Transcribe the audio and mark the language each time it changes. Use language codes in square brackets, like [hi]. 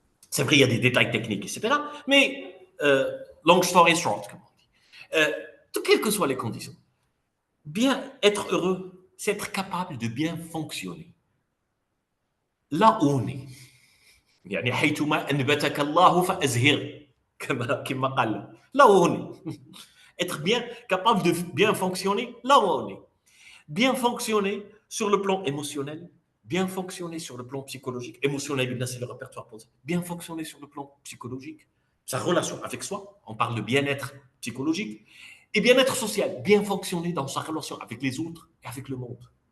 [fr] C'est vrai, il y a des détails techniques, etc. Mais long story short, comme on dit. Quelles que soient les conditions, bien être heureux, c'est être capable de bien fonctionner. Là où on est. [ar] يعني حيثما أنبتك الله فأزهر كما قال [fr] là où on est. Être bien capable de bien fonctionner là où on est. Bien fonctionner sur le plan émotionnel, bien fonctionner sur le plan psychologique. Émotionnel, c'est le répertoire posé. Bien fonctionner sur le plan psychologique, sa relation avec soi, on parle de bien-être psychologique, et bien-être social, bien fonctionner dans sa relation avec les autres et avec le monde.